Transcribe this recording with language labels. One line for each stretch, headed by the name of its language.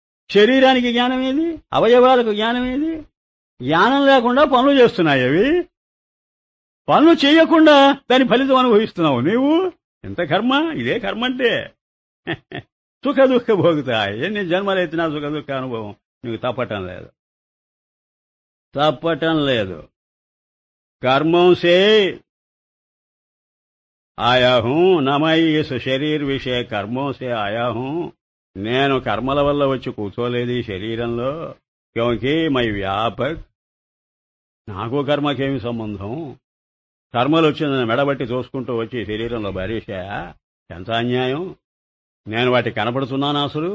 Telugu: శరీరానికి జ్ఞానమేది? అవయవాలకు జ్ఞానమేది? జ్ఞానం లేకుండా పనులు చేస్తున్నాయి అవి. పనులు చేయకుండా దాని ఫలితం అనుభవిస్తున్నావు నీవు. ఎంత కర్మ! ఇదే కర్మ అంటే. సుఖ దుఃఖ భోగుతాయి. ఎన్ని జన్మలెత్తినా సుఖ దుఃఖ అనుభవం నీకు తప్పటం లేదు.
Hindi: कर्मों से आया हूं, न मैं इस शरीर विषय कर्मों से आया हूं.
Telugu: నేను కర్మల వల్ల వచ్చి కూర్చోలేదు ఈ శరీరంలో.
Hindi: క్యోంకి మై వ్యాపక్,
Telugu: నాకు కర్మకేమి సంబంధం? కర్మలు వచ్చిందని మెడబట్టి చూసుకుంటూ వచ్చి శరీరంలో భరేశాయా? ఎంత అన్యాయం! నేను వాటికి కనపడుతున్నాను అసలు?